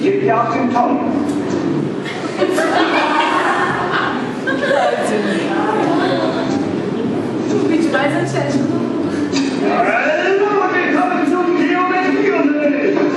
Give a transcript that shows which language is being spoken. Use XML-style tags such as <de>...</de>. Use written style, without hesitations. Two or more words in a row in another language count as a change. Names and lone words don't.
<de>hier auf den Ton.</de> <pt>Vídeo mais antiético.</pt> <de>Hallo, willkommen zum Geometrieunterricht.</de>